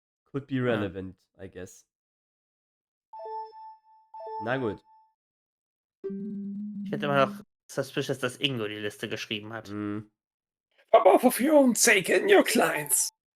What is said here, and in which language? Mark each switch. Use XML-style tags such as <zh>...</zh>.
<en>Could be relevant, I guess.</en> <de>Na gut. Ich finde immer noch suspicious, dass Ingo die Liste geschrieben hat. Hm.</de> <en>For both of your own sake and your clients.</en>